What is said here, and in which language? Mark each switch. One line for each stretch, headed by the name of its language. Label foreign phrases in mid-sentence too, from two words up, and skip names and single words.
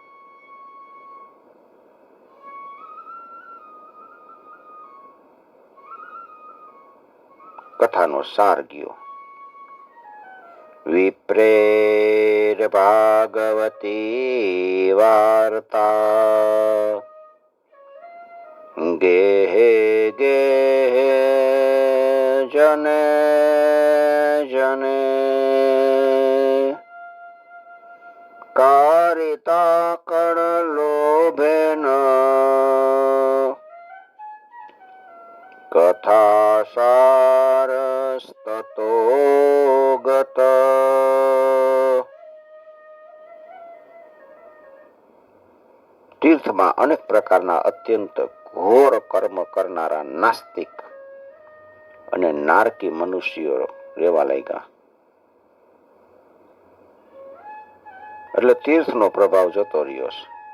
Gujarati: કથાનો સાર ગયો.
Sanskrit: विप्रेर भागवती वार्ता गेहे गेहे जने जने कारिता कण लोभेन कथासारस्ततो गत।
Gujarati: તીર્થમાં અનેક પ્રકારના અત્યંત ઘોર કર્મ કરનારા નાસ્તિક અને નારકી મનુષ્યો રહેવા લાગ્યા. એટલે તીર્થનો પ્રભાવ જતો રહ્યો છે.